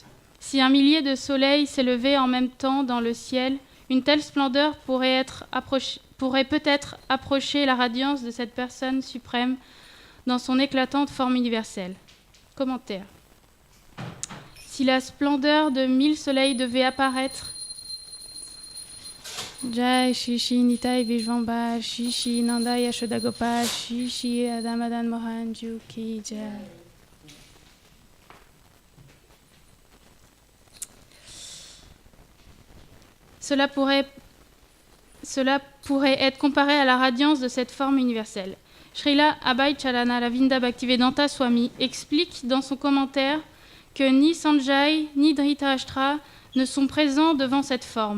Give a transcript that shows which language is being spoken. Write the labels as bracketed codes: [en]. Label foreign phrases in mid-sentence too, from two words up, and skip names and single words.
[fr] Si un millier de soleils s'élevaient en même temps dans le ciel, une telle splendeur pourrait peut-être approcher la radiance de cette personne suprême dans son éclatante forme universelle. Commentaire. Si la splendeur de 1000 soleils devait apparaître, Jai Shishi Nitai Vishvamba Shishi Nanda Yashoda Gopal Shishi Adamadan Mohan Juki Jai. Cela pourrait être comparé à la radiance de cette forme universelle. Srila Abhay Chalana Ravinda Bhaktivedanta Swami explique dans son commentaire que ni Sanjay ni Dhritarashtra ne sont présents devant cette forme.